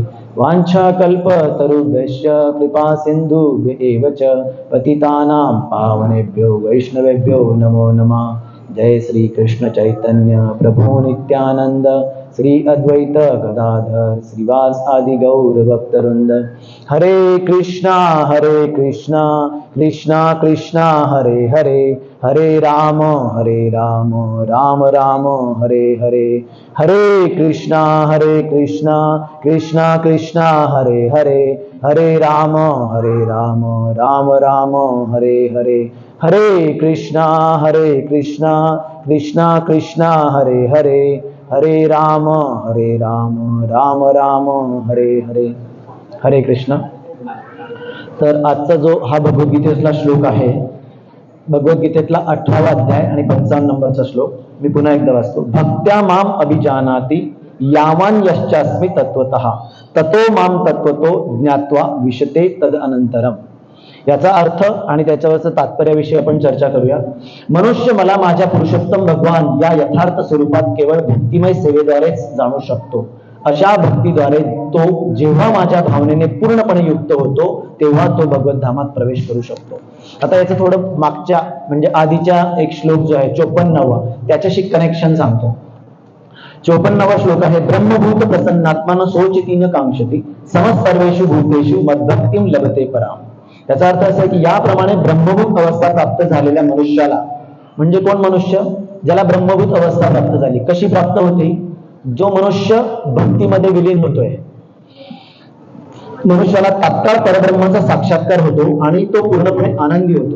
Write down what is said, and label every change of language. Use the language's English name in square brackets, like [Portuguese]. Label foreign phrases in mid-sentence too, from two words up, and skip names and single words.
[Sanskrit] वाञ्छाकल्पतरुभ्यश्च कृपा सिन्धुभ्य एव च पतितानां पावनेभ्यो वैष्णवेभ्यो नमो नमः. जय श्री कृष्ण चैतन्य प्रभु नित्यानंद श्री अद्वैत गदाधर श्रीवास आदि गौर भक्तवृंद. हरे कृष्णा कृष्णा कृष्णा हरे हरे हरे राम राम राम हरे हरे. हरे कृष्णा कृष्णा कृष्णा हरे हरे हरे राम राम राम हरे हरे. हरे कृष्णा कृष्णा कृष्णा हरे हरे हरे राम राम राम हरे हरे. हरे कृष्ण. [Marathi] तर आजचा जो हा भगवद्गीतेतला श्लोक आहे, भगवद्गीतेतला 18वा अध्याय आणि 55 नंबरचा श्लोक मी पुन्हा एकदा वाचतो. [Sanskrit] भक्त्या माम अभिजानाति यावान यश्चास्मि तत्वतः ततो माम तत्वतो ज्ञात्वा विशते तद अनंतरम. [Marathi] याचा अर्थ आणि त्याच्यावरचं तात्पर्याविषयी आपण चर्चा करूया. मनुष्य मला माझ्या पुरुषोत्तम भगवान या यथार्थ स्वरूपात केवळ भक्तिमय सेवेद्वारेच जाणू शकतो. अशा भक्तीद्वारे तो जेव्हा माझ्या भावनेने पूर्णपणे युक्त होतो तेव्हा तो भगवत धामात प्रवेश करू शकतो. आता याचं थोडं मागच्या म्हणजे आधीच्या एक श्लोक जो आहे 54वा त्याच्याशी कनेक्शन सांगतो. 54वा श्लोक आहे [Sanskrit] ब्रह्मभूत प्रसन्नात्मान सोचितीन कांक्षती समस्तर्वेषु भूतेषु मद्भक्तिं लभते पराम. [Marathi] त्याचा अर्थ असा आहे की याप्रमाणे ब्रह्मभूत अवस्था प्राप्त झालेल्या मनुष्याला, म्हणजे कोण मनुष्य ज्याला ब्रह्मभूत अवस्था प्राप्त झाली, कशी प्राप्त होते? जो मनुष्य भक्तीमध्ये विलीन होतोय, मनुष्याला तात्काळ परब्रह्माचा साक्षात्कार होतो आणि तो पूर्णपणे आनंदी होतो.